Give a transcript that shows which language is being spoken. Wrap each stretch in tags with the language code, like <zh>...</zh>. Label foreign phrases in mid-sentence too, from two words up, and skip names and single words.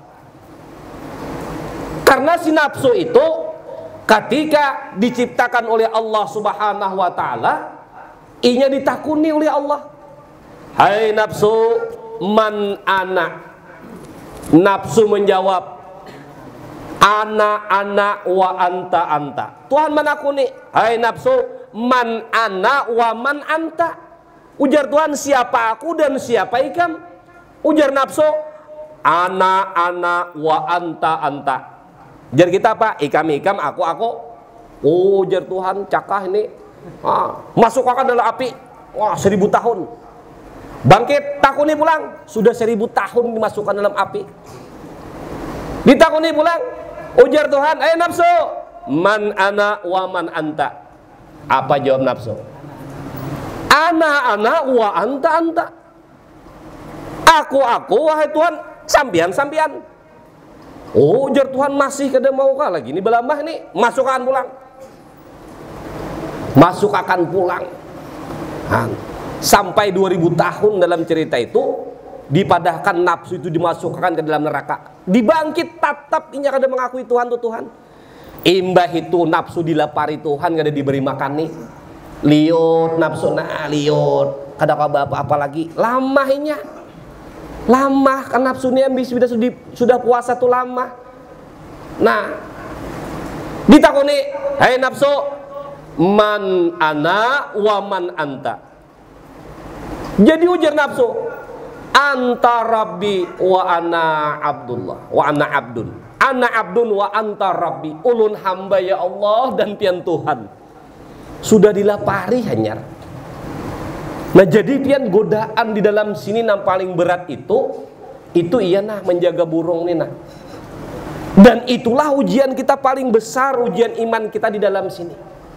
<bjn>Karena si nafsu itu ketika diciptakan oleh</bjn> <ar>الله سبحانه وتعالى,</ar> <bjn>inya ditakuni oleh Allah. Hai nafsu,</bjn> <ar>من أنا.</ar> <bjn>Nafsu menjawab,</bjn> <ar>أنا وأنت.</ar> <bjn>Tuhan menakuni, hai nafsu,</bjn> <ar>من أنا ومن أنت.</ar> <bjn>Ujar Tuhan, siapa aku dan siapa ikam? Ujar nafsu,</bjn> <ar>أنا وأنت.</ar> <bjn>Ujar kita apa? Ikam, aku. Ujar Tuhan, cakah ini. Masuk akan dalam api. Wah, 1000 tahun. Bangkit, takuni pulang. Sudah 1000 tahun dimasukkan dalam api. Ditakuni pulang. Ujar Tuhan, nafsu,</bjn> <ar>من أنا ومن أنت.</ar> <bjn>Apa jawab nafsu?</bjn> <ar>أنا وأنت.</ar> <bjn>Aku, wahai Tuhan, sampian. Ujar Tuhan, masih kada mau kah lagi? Ini belambah nih, masukkan pulang. sampai 2000 tahun dalam cerita itu dipadahkan nafsu itu dimasukkan ke dalam neraka, dibangkit tatap inya kada mengakui Tuhan tuh Tuhan. Imbah itu nafsu dilapari Tuhan kada diberi makan nih, liut nafsu liut kada apa lagi lama inya, lama kan nafsunya sudah puasa tuh lama. Nah ditakuni, hai nafsu,</bjn> <ar>من أنا ومن أنت.</ar> <bjn>Jadi ujar nafsu,</bjn> <ar>أنت ربي وأنا عبد الله وأنا عبد أنا عبد وأنت ربي,</ar> <bjn>ulun hamba ya Allah dan pian Tuhan. Sudah dilapari hanyar. Nah jadi pian godaan di dalam sini yang paling berat itu iya nah menjaga burung nih nah. Dan itulah ujian kita paling besar, ujian iman kita di dalam sini.</bjn>